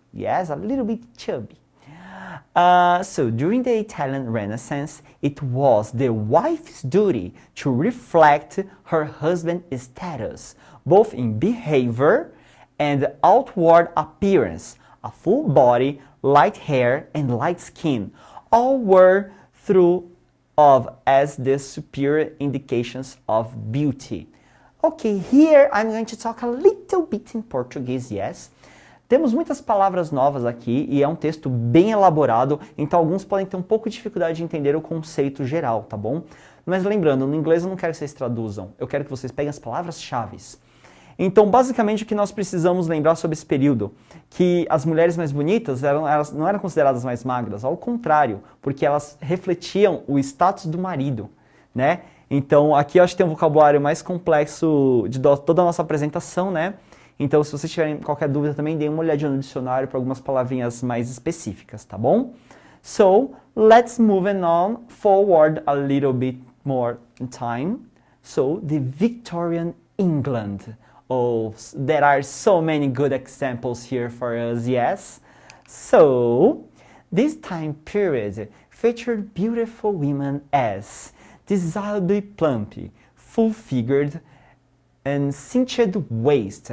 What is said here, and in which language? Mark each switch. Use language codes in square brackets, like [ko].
[en] Yes, a little bit chubby. So during the Italian Renaissance, it was the wife's duty to reflect her husband's status, both in behavior and outward appearance. A full body, light hair, and light skin, all were through of as the superior indications of beauty. Okay, here I'm going to talk a little bit in Portuguese, yes. [pt] Temos muitas palavras novas aqui e é um texto bem elaborado, então alguns podem ter um pouco de dificuldade de entender o conceito geral, tá bom? Mas lembrando, no inglês eu não quero que vocês traduzam, eu quero que vocês peguem as palavras-chave. Então, basicamente, o que nós precisamos lembrar sobre esse período, que as mulheres mais bonitas elas não eram consideradas mais magras, ao contrário, porque elas refletiam o status do marido, né? Então, aqui eu acho que tem um vocabulário mais complexo de toda a nossa apresentação, né? Então, se vocês tiverem qualquer dúvida também, deem uma olhadinha no dicionário para algumas palavrinhas mais específicas, tá bom? [en] So, let's move on forward a little bit more in time. So, the Victorian England. Oh, there are so many good examples here for us, yes? So, this time period featured beautiful women as desirably plump, full-figured, and cinched waist.